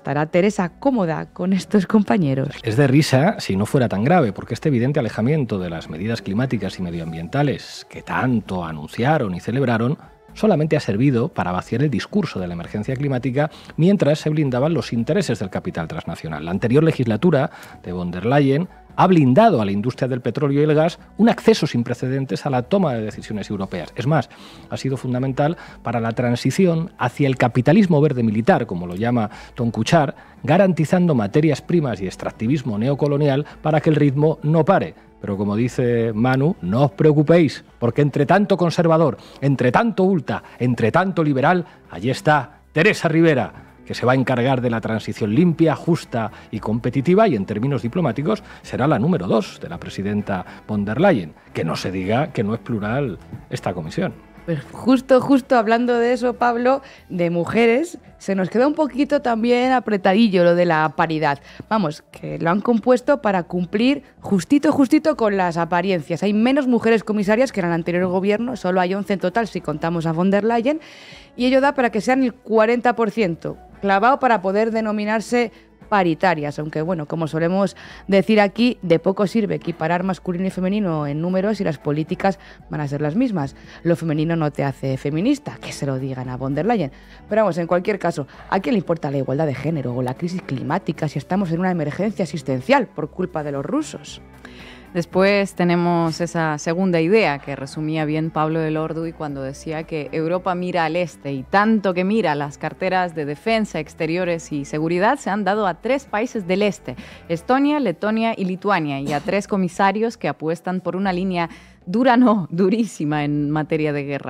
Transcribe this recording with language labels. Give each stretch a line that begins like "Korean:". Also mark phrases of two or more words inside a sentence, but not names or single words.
Spanish: Estará Teresa cómoda con estos compañeros. Es de risa si no fuera tan grave, porque este evidente alejamiento de las medidas climáticas y medioambientales que tanto anunciaron y celebraron solamente ha servido para vaciar el discurso de la emergencia climática mientras se blindaban los intereses del capital transnacional. La anterior legislatura de von der Leyen ha blindado a la industria del petróleo y el gas un acceso sin precedentes a la toma de decisiones europeas. Es más, ha sido fundamental para la transición hacia el capitalismo verde militar, como lo llama Tom Kuchar, garantizando materias primas y extractivismo neocolonial para que el ritmo no pare. Pero como dice Manu, no os preocupéis, porque entre tanto conservador, entre tanto ultra, entre tanto liberal, allí está Teresa Rivera, que se va a encargar de la transición limpia, justa y competitiva, y en términos diplomáticos será la número 2 de la presidenta von der Leyen. Que no se diga que no es plural esta comisión. Pues justo hablando de eso, Pablo, de mujeres, se nos queda un poquito también apretadillo lo de la paridad. Vamos, que lo han compuesto para cumplir justito con las apariencias. Hay menos mujeres comisarias que en el anterior gobierno, solo hay 11 en total si contamos a von der Leyen, y ello da para que sean el 40%, clavado para poder denominarse paritarias, aunque bueno, como solemos decir aquí, de poco sirve equiparar masculino y femenino en números y las políticas van a ser las mismas. Lo femenino no te hace feminista, que se lo digan a von der Leyen. Pero vamos, en cualquier caso, ¿a quién le importa la igualdad de género o la crisis climática si estamos en una emergencia existencial por culpa de los rusos? Después tenemos esa segunda idea que resumía bien Pablo del Orduy cuando decía que Europa mira al este, y tanto que mira, las carteras de defensa, exteriores y seguridad se han dado a 3 países del este: Estonia, Letonia y Lituania, y a 3 comisarios que apuestan por una línea durísima en materia de guerra.